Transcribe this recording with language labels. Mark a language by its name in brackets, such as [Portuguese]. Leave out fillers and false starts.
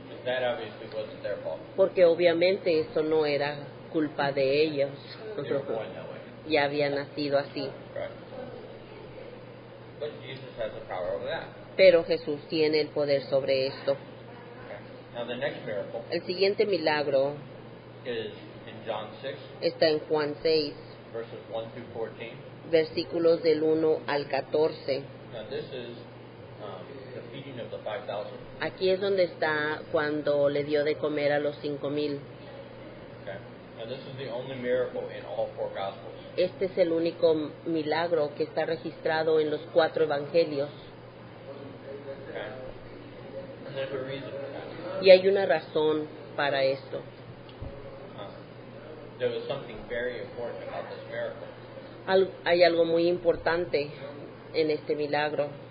[English] That obviously wasn't their fault. [Spanish] Porque obviamente eso no era culpa de ellos. [English] They were born that way. [Spanish] Ya habían nacido así. [English] Right. But Jesus has the power over that. [Spanish] Pero Jesús tiene el poder sobre esto. [English] Okay. Now the next miracle [Spanish] El siguiente milagro [English] is in John 6, [Spanish] está en Juan 6, [English] verses 1 through 14. [Spanish] versículos del 1 al 14. [English] Now this is the feeding of the 5,000. [Spanish] Aquí es donde está cuando le dio de comer a los 5,000. [English] Okay. And this is the only miracle in all 4 Gospels. [Spanish] Este es el único milagro que está registrado en los 4 evangelios. [English] Okay. And there's a reason for that. [Spanish] Y hay una razón para esto. [English] There was something very important about this miracle. [Spanish] Hay algo muy importante en este milagro.